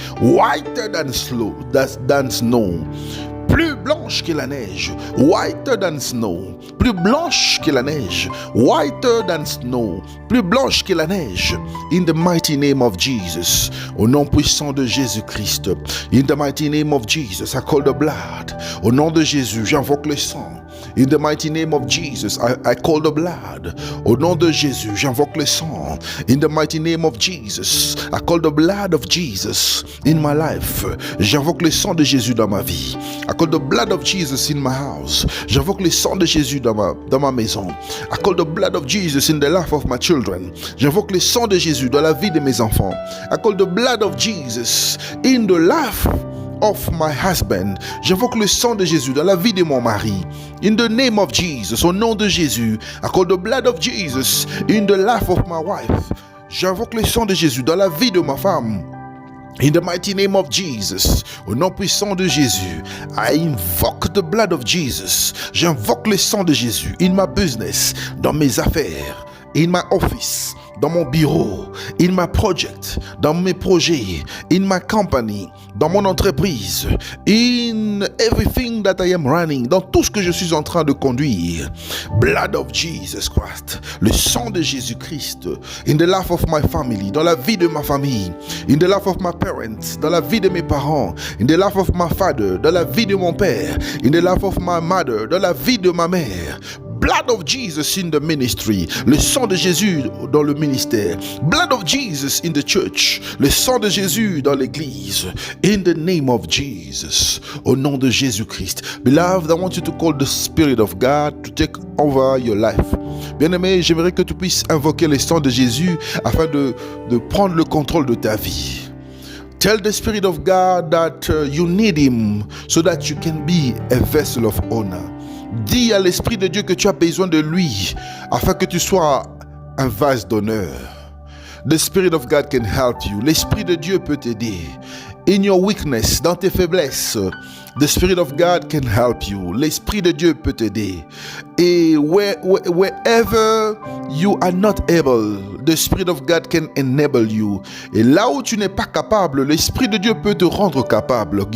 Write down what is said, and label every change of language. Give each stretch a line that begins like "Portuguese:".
English: Whiter than snow. Plus blanche que la neige, whiter than snow,
French: plus blanche que la neige,
English: whiter than snow, plus blanche que la neige. In the mighty name of Jesus,
French: au nom puissant de Jésus-Christ,
English: in the mighty name of Jesus, I call the blood.
French: Au nom de Jésus, j'invoque le sang.
English: In the mighty name of Jesus, I call the blood.
French: Au nom de Jésus, j'invoque le sang.
English: In the mighty name of Jesus, I call the blood of Jesus in my life.
French: J'invoque le sang de Jésus dans ma vie.
English: I call the blood of Jesus in my house.
French: J'invoque le sang de Jésus dans ma maison.
English: I call the blood of Jesus in the life of my children.
French: J'invoque le sang de Jésus dans la vie de mes enfants.
English: I call the blood of Jesus in the life of my husband.
French: J'invoque le sang de Jésus dans la vie de mon mari.
English: In the name of Jesus,
French: au nom de Jésus,
English: I call the blood of Jesus in the life of my wife.
French: J'invoque le sang de Jésus dans la vie de ma femme.
English: In the mighty name of Jesus,
French: au nom puissant de Jésus,
English: I invoke the blood of Jesus.
French: J'invoque le sang de Jésus
English: in my business,
French: dans mes affaires,
English: in my office,
French: dans mon bureau,
English: in my project,
French: dans mes projets,
English: in my company,
French: dans mon entreprise,
English: in everything that I am running,
French: dans tout ce que je suis en train de conduire.
English: Blood of Jesus Christ,
French: le sang de Jésus-Christ,
English: in the life of my family,
French: dans la vie de ma famille,
English: in the life of my parents,
French: dans la vie de mes parents,
English: in the life of my father,
French: dans la vie de mon père,
English: in the life of my mother,
French: dans la vie de ma mère.
English: Blood of Jesus in the ministry,
French: le sang de Jésus dans le ministère.
English: Blood of Jesus in the church,
French: le sang de Jésus dans l'église.
English: In the name of Jesus,
French: au nom de Jésus-Christ.
English: Beloved, I want you to call the Spirit of God to take over your life.
French: Bien-aimé, j'aimerais que tu puisses invoquer le sang de Jésus afin de prendre le contrôle de ta vie.
English: Tell the Spirit of God that you need Him so that you can be a vessel of honor.
French: Dis à l'Esprit de Dieu que tu as besoin de lui afin que tu sois un vase d'honneur.
English: The Spirit of God can help you. L'Esprit de Dieu peut t'aider. In your weakness, dans tes faiblesses, the Spirit of God can help you.
French: L'Esprit de Dieu peut t'aider.
English: Et wherever you are not able, the Spirit of God can enable you.
French: Et là où tu n'es pas capable, l'Esprit de Dieu peut te rendre capable.